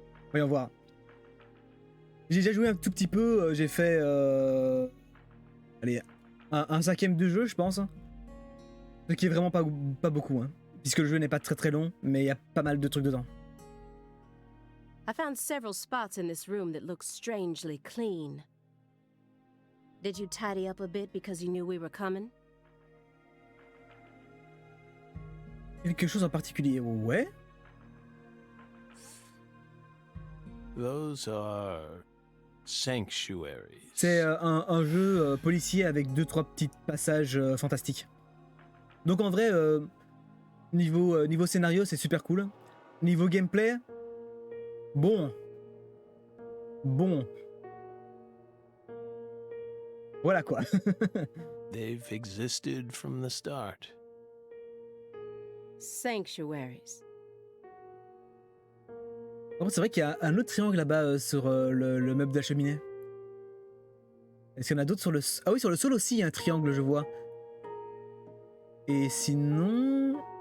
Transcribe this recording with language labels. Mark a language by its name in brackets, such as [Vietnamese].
[French] Voyons voir. J'ai déjà joué un tout petit peu, j'ai fait... Allez, un cinquième de jeu, je pense. Ce qui est vraiment pas beaucoup, hein. Puisque le jeu n'est pas très très long, mais il y a pas mal de trucs dedans. [English] I found several spots in this room that look strangely clean. Did you tidy up a bit because you knew we were coming? [French] Quelque chose en particulier, ouais. [English] Those are sanctuaries. [French] C'est un jeu policier avec 2-3 petits passages fantastiques. Donc en vrai, niveau scénario, c'est super cool. Niveau gameplay, bon. Voilà quoi. [English] They've existed from the start. Sanctuaries. [French] Par contre, c'est vrai qu'il y a un autre triangle là-bas sur le meuble de la cheminée. Est-ce qu'il y en a d'autres sur le... Ah oui, sur le sol aussi, il y a un triangle, je vois. Et sinon...